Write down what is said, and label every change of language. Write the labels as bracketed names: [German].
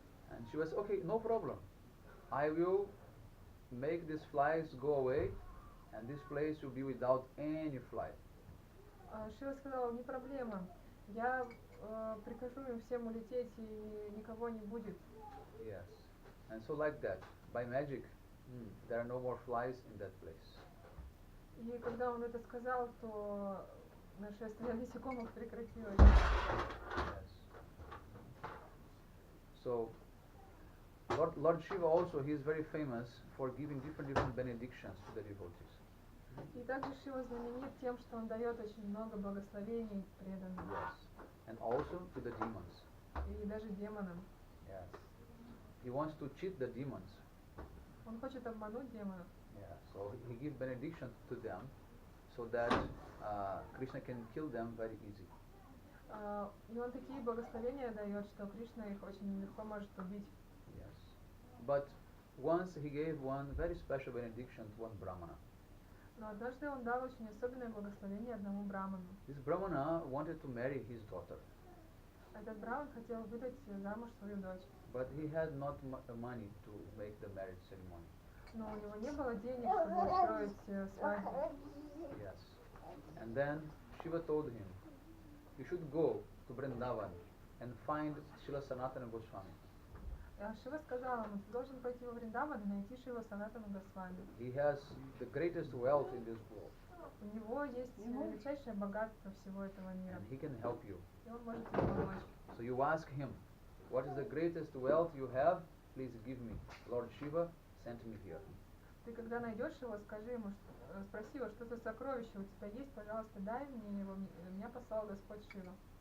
[English] And she was, okay, no problem. I will make these flies go away, and this place will be without any fly. [Russian] Шива сказала, не проблема, я прикажу им всем улететь и никого не будет. [English] Yes. And so like that, by magic, there are no more flies in that place. [Russian] И когда он это сказал, то нашествие насекомых прекратилось. [English] Yes. So, Lord Shiva also, he is very famous for giving different benedictions to the devotees. [Russian] И также Шива знаменит тем, что он дает очень много благословений преданным. [English] Yes. And also to the demons. [Russian] И даже демонам. [English] Yes. He wants to cheat the demons. [Russian] Он хочет обмануть демонов. [English] Yeah. So he gives benediction to them, so that Krishna can kill them very easy. [Russian] И он такие благословения дает, что Кришна их очень легко может убить. [English] Yes. But once he gave one very special benediction to one Brahmana. [Russian] Но однажды он дал очень особенное благословение одному браману. [English] This Brahmana wanted to marry his daughter. [Russian] Этот браман хотел выдать замуж свою дочь. [English] But he had not money to make the marriage ceremony. [Russian] Но у него не было денег, чтобы устроить свадьбу. [English] Yes. And then Shiva told him, you should go to Vrindavan and find Srila Sanatana Goswami. [Russian] Шива сказал ему, ты должен пойти во Вриндаван и найти Шива Санатану Госвами. [English] He has the greatest wealth in this world. [Russian] У него есть величайшее богатство всего этого мира. [English] And he can help you. [Russian] И он может тебе помочь. [English] So you ask him, what is the greatest wealth you have? Please give me. Lord Shiva sent me here. [Russian] Ты когда найдешь его, скажи ему, спроси его, что за сокровище у тебя есть, пожалуйста, дай мне его, меня послал Господь Шива.